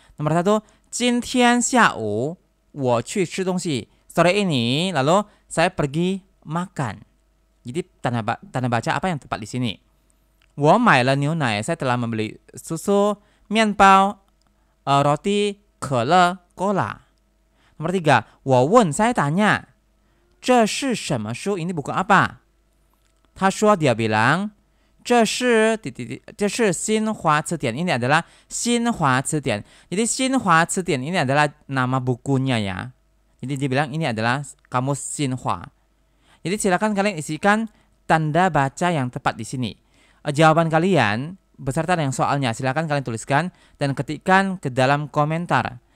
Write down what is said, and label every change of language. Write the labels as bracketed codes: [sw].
[id] Nomor 1, [zh] 今天下午我去吃东西. [id] Sore ini, lalu saya pergi makan. Jadi tanda baca apa yang tepat di sini? [zh] 我买了牛奶, [id] saya telah membeli susu, 面包, roti, 可乐, cola. Nomor 3, [zh] 我问, [id] saya tanya, [zh] 这是什么书? [id] Ini buku apa? [zh] 他说, [id] dia bilang, [zh] 这是新华词典. [id] Ini adalah 新华词典. Jadi 新华词典 ini adalah nama bukunya ya. Jadi dia bilang ini adalah kamus Xinhua. Jadi silakan kalian isikan tanda baca yang tepat di sini. Jawaban kalian beserta dengan soalnya silakan kalian tuliskan dan ketikkan ke dalam komentar.